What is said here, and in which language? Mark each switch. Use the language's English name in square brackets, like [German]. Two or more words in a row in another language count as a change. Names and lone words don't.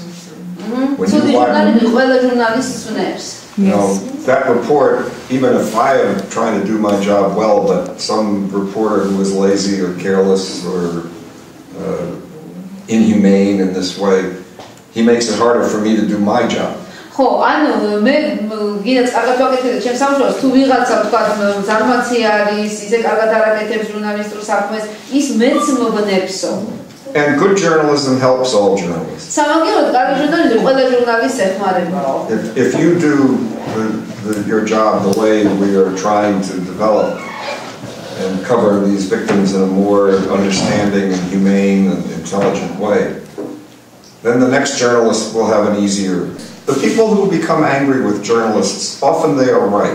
[English] When you know, that report, even if I am trying to do my job well, but some reporter who is lazy or careless or inhumane in this way, he makes it harder for me to do my job. [Georgian] ხო, ანუ მე გინდათ კარგად ვაკეთებ ჩემს სამშობლოს, თუ ვიღაცა თქვა ზარმაცი არის, ისე კარგად არ აკეთებს ჟურნალისტურ საქმეს, ის მეც მოგნებსო. [English] And good journalism helps all journalists. [Georgian] სამაგიეროდ კარგი ჟურნალისტი ყველა ჟურნალისტს ეხმარებაო. [English] If you do your job the way we are trying to develop and cover these victims in a more understanding and humane and intelligent way, then the next journalist will have an easier. The people who become angry with journalists, often they are right.